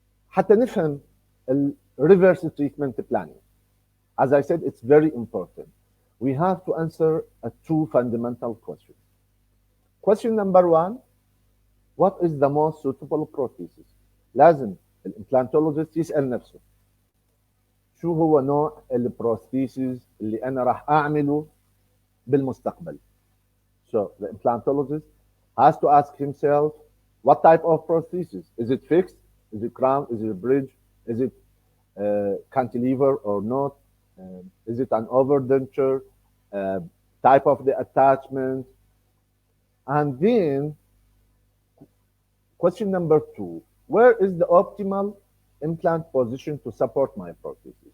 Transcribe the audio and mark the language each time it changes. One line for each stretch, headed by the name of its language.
Arabic: حتى نفهم ال
English: reverse treatment planning. As I said, it's very important. We have to answer two fundamental questions. Question number one, what is the most suitable prosthesis؟
Arabic: لازم الامبلانتولوجيست يسأل نفسه شو هو نوع البروستيسيس اللي انا راح اعمله بالمستقبل.
English: So the implantologist has to ask himself what type of prosthesis. Is it fixed? Is it crown? Is it a bridge? Is it cantilever or not? Is it an overdenture? Uh, type of the attachment? And then question number two, where is the optimal implant position to support my prosthesis?